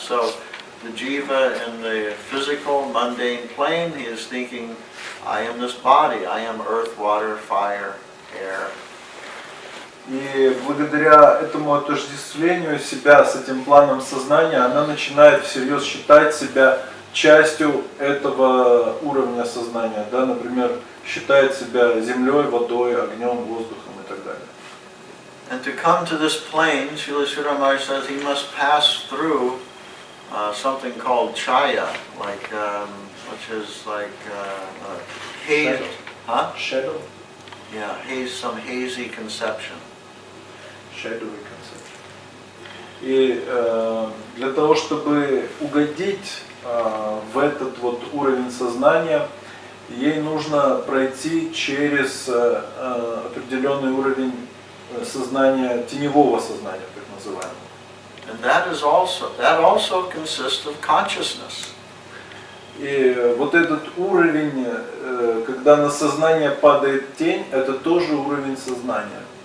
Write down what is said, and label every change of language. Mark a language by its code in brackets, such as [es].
[en] So the jiva in the physical, mundane plane, he is thinking, I am this body, I am earth, water, fire, air. [ru] И благодаря этому отождествлению себя с этим планом сознания, она начинает всерьез считать себя частью этого уровня сознания. Да? Например, считает себя землей, водой, огнем, воздухом и так далее. [en] And to come to this plane, Srila Giri Maharaja says he must pass through something called chaya, like which is like haze. Shadow. Huh? Shadow. Yeah, some hazy conception. Shadowy concept. [ru] И для того, чтобы угодить в этот вот уровень сознания, ей нужно пройти через определенный уровень сознания, теневого сознания, так называемого. [en] And that also consists of consciousness. [ru] И вот этот уровень, когда на сознание падает тень, это тоже уровень сознания.